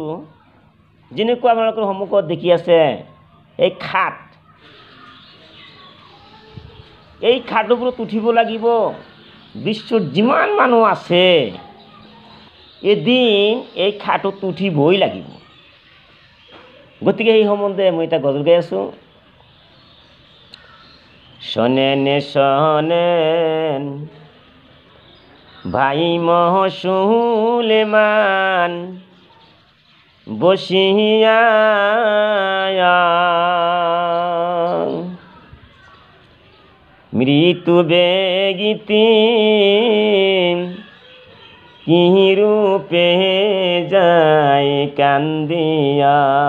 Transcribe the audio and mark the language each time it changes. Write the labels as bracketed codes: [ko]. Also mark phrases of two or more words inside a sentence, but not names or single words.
[as] যেনেকুৱা আপোনালোকৰ সন্মুখত দেখি আছে এই খাট, এই খাটৰ ওপৰত উঠিব লাগিব। বিশ্বত যিমান মানুহ আছে এদিন এই খাটত উঠিবই লাগিব। গতিকে এই সম্বন্ধে মই এটা গজল গাই আছোঁ। [bn] শোনেন শোনেন ভাই সুলেমান বসিয়া মৃত্যু বেগিতি কি রূপে যায় কান্দিয়া।